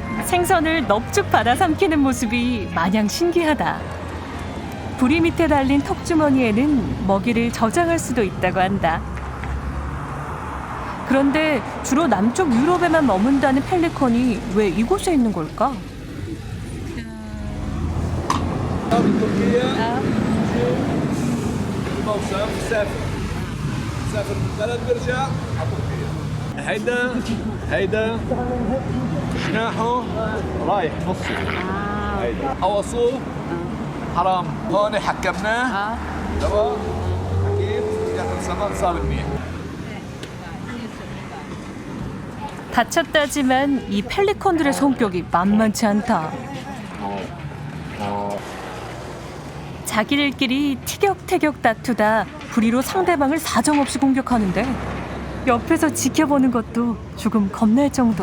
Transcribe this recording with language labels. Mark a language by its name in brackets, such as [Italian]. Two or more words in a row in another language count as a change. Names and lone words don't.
[Korean] 생선을 넙죽 받아 삼키는 모습이 마냥 신기하다. 부리 밑에 달린 턱주머니에는 먹이를 저장할 수도 있다고 한다. 그런데 주로 남쪽 유럽에만 머문다는 펠리컨이 왜 이곳에 있는 걸까? [Arabic] هيدا جناحه رايح نصه هيدا قوصوه حرام هون حكمناه تمام اكيد ياكل سمك صار منيح [Korean] 다쳤다지만 이 펠리컨들의 성격이 만만치 않다. 자기들끼리 티격태격 다투다 부리로 상대방을 사정없이 공격하는데 옆에서 지켜보는 것도 조금 겁날 정도.